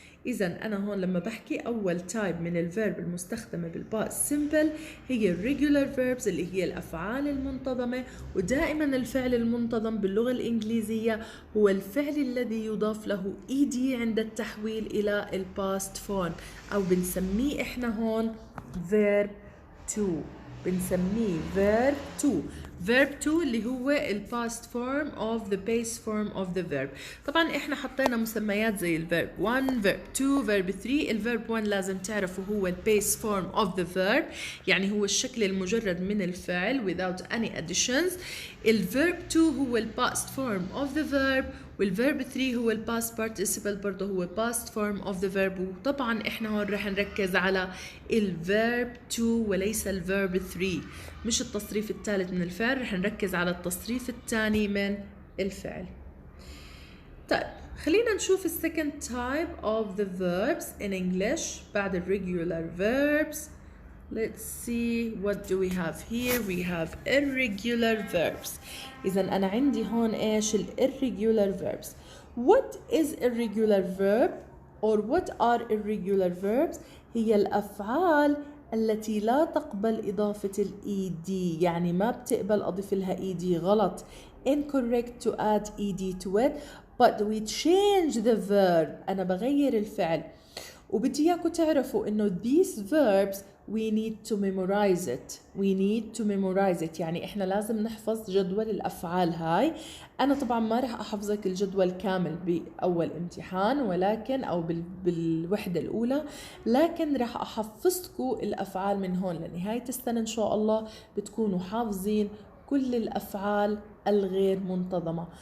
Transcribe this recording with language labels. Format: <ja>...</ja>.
<ar>إذا أنا هون لما بحكي أول تايب من الفيرب المستخدمة بالباست سيمبل هي الريجولار فيربس اللي هي الأفعال المنتظمة، ودائما الفعل المنتظم باللغة الإنجليزية هو الفعل الذي يضاف له إيدي عند التحويل إلى الباست فورم، أو بنسميه إحنا هون verb to.</ar> <en>بنسميه verb to. verb to</en> <ar>اللي هو ال</ar> <en>past form of the base form of the verb.</en> <ar>طبعا احنا حطينا مسميات زي ال verb 1 verb 2 verb 3. ال verb 1 لازم تعرفوا هو ال</ar> <en>base form of the verb،</en> <ar>يعني هو الشكل المجرد من الفعل</ar> <en>without any additions.</en> <ar>ال verb 2 هو ال</ar> <en>past form of the verb،</en> <ar>والverb 3 هو ال past participle برضه هو past form of the verb. وطبعا احنا هون رح نركز على ال verb 2 وليس ال verb 3، مش التصريف الثالث من الفعل، رح نركز على التصريف الثاني من الفعل. طيب خلينا نشوف ال</ar> <en>second type of the verbs in English</en> <ar>بعد ال regular verbs.</ar> <en>Let's see what do we have here. We have irregular verbs.</en> <ar>إذا أنا عندي هون إيش ال irregular verbs.</ar> <en>What is irregular verb or what are irregular verbs؟</en> <ar>هي الأفعال التي لا تقبل إضافة ال ed، يعني ما بتقبل أضيف لها ed. غلط.</ar> <en>Incorrect to add ed to it but we change the verb.</en> <ar>أنا بغير الفعل. وبدي إياكم تعرفوا إنه</ar> <en>these verbs we need to memorize it. we need to memorize it،</en> <ar>يعني إحنا لازم نحفظ جدول الأفعال هاي. أنا طبعا ما رح أحفظك الجدول كامل بأول امتحان ولكن أو بالوحدة الأولى، لكن رح أحفظكم الأفعال من هون لنهاية السنة إن شاء الله بتكونوا حافظين كل الأفعال الغير منتظمة.</ar>